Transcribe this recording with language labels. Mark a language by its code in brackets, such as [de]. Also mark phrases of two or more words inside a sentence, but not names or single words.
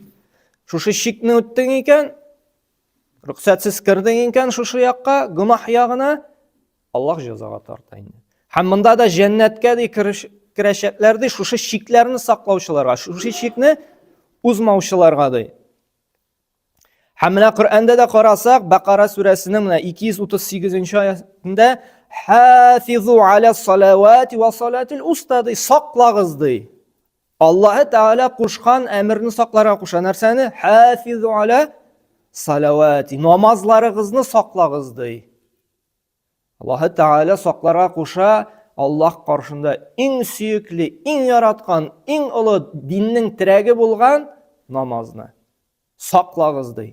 [tt] Шушы шикне үттең икән, рөхсәтсез кирдең икән шушы якка, гөнаһ ягына, Аллаһ җәзага тарта инде. Һәм монда да җәннәткә ди керәчәкләр ди, шушы шикләрне саклаучыларга, шушы шикне узмаучыларга ди. Һәм менә Коръәндә дә карасак, Бакара сүрәсенең менә 238 аятында [ar] "حافظوا على الصلوات والصلاة الوسطى" [tt] ди, саклагыз ди. Аллаһы Тәгалә кушкан әмерне сакларга куша. [ar] Нәрсәне? حافظوا على الصلوات. [tt] Намазларыгызны саклагыз ди. Аллаһы Тәгалә сакларга куша. Аллаһ каршында иң сөекле, иң яраткан, иң олы диннең терәге булган намазны саклагыз ди.